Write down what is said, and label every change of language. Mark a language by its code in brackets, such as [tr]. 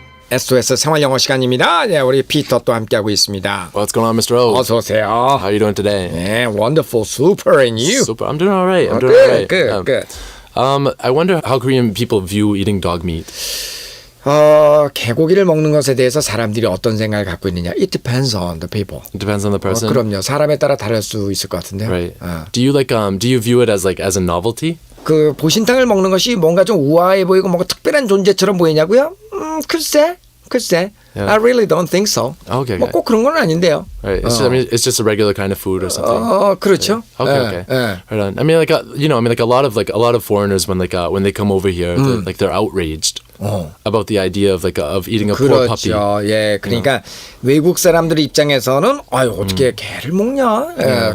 [ko] SOS 생활영어 시간입니다. 네, 우리 피터 또 함께하고 있습니다. [en] What's going on, Mr. O? [ko] 어서 오세요. [en] How are you doing today? 네, wonderful, super, and you? Super. I'm doing all right. I'm doing all right. Good. I wonder how Korean people view eating dog meat. [ko] 개고기를 먹는 것에 대해서 사람들이 어떤 생각을 갖고 있느냐? [en] It depends on the people. It depends on the person. [ko] 그럼요. 사람에 따라 다를 수 있을 것 같은데요. [en] Right. Do you view it as as a novelty? [ko] 그 보신탕을 먹는 것이 뭔가 좀 우아해 보이고 뭔가 특별한 존재처럼 보이냐고요? 글쎄. [en] Yeah. I really don't think so. Okay. [ko] 뭐 꼭 그런 건 아닌데요. [en] Right. It's just a regular kind of food or something. [ko] 그렇죠. [en] Okay. Right on. I mean, a lot of foreigners when they come over here, they're outraged about the idea of eating a poor puppy. [ko] 그렇죠. 예, 그러니까 외국 사람들 입장에서는 어떻게 개를 먹냐?